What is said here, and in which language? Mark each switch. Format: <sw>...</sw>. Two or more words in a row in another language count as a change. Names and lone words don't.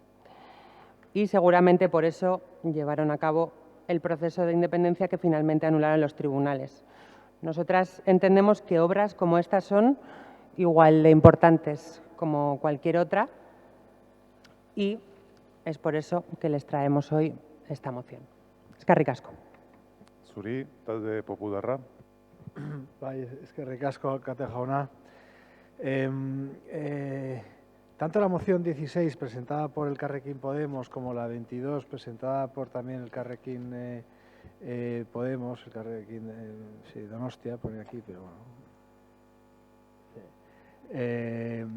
<es>Y seguramente por eso llevaron a cabo el proceso de independencia que finalmente anularon los tribunales. Nosotras entendemos que obras como estas son igual de importantes como cualquier otra y es por eso que les traemos hoy esta moción.</es> <eu>Eskerrik asko. Zuri, talde popularra. Bai, eskerrik asko, Kate jauna.</eu> <es>Tanto la moción 16 presentada por el Elkarrekin Podemos como la 22 presentada por también el Elkarrekin Podemos, el Elkarrekin sí, Donostia, pone aquí, pero bueno.</es>